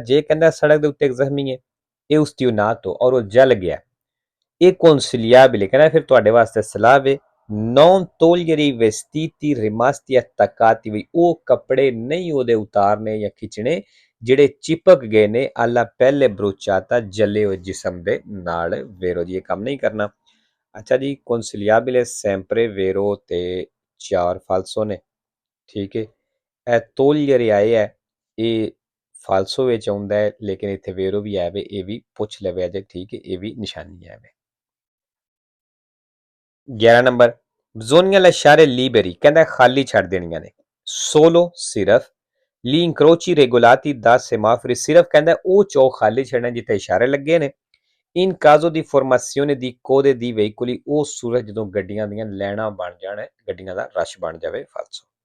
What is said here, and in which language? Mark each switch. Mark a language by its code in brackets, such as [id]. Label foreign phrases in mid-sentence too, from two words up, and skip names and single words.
[pa] ਜੇ ਕਹਿੰਦਾ ਸੜਕ ਦੇ ਉੱਤੇ ਇੱਕ ਜ਼ਖਮੀ ਹੈ ਇਹ ustionato ਔਰ ਉਹ ਜਲ ਗਿਆ ਇਹ consigliabile ਕਹਿੰਦਾ ਫਿਰ ਤੁਹਾਡੇ ਵਾਸਤੇ ਸਲਾਹ ਵੇ [it] non togliere i vestiti rimasti attaccati [pa] ਵੀ ਉਹ ਕੱਪੜੇ ਨਹੀਂ ਉਹਦੇ ਉਤਾਰਨੇ ਜਾਂ ਖਿੱਚਣੇ ਜਿਹੜੇ ਚਿਪਕ ਗਏ ਨੇ [it] alla pelle bruciata [pa] ਜਲੇ ਹੋਏ ਜਿਸਮ ਦੇ ਨਾਲ ਵੇਰੋ ਜੀ ਇਹ ਕੰਮ ਨਹੀਂ ਕਰਨਾ ਅੱਛਾ ਜੀ [it] consigliabile sempre vero [pa] ਤੇ 4 ਫਾਲਸੋ ਨੇ ਠੀਕ ਹੈ ਇਹ togliere ਆਏ ਹੈ ਇਹ ਫਾਲਸੋ ਵਿੱਚ ਆਉਂਦਾ ਹੈ ਲੇਕਿਨ ਇੱਥੇ ਵੇਰੋ ਵੀ ਆਵੇ ਇਹ ਵੀ ਪੁੱਛ ਲਵੇ ਜੇ ਠੀਕ ਹੈ ਇਹ ਵੀ ਨਿਸ਼ਾਨੀ ਆਵੇ 11 ਨੰਬਰ [it] zone lasciare libere [pa] ਕਹਿੰਦਾ ਖਾਲੀ ਛੱਡ ਦੇਣੀਆਂ ਨੇ ਸੋਲੋ ਸਿਰਫ [it] gli incroci regolati da semafori [pa] ਸਿਰਫ ਕਹਿੰਦਾ ਉਹ ਚੌਕ ਖਾਲੀ ਛੱਡਣਾ ਜਿੱਥੇ ਇਸ਼ਾਰੇ ਲੱਗੇ ਨੇ [it] in caso di formazione di code di veicoli [pa] ਉਹ ਸੂਰਜ ਜਦੋਂ ਗੱਡੀਆਂ ਦੀਆਂ ਲੈਣਾ ਬਣ ਜਾਣ ਗੱਡੀਆਂ ਦਾ ਰਸ਼ ਬਣ ਜਾਵੇ ਫਾਲਸੋ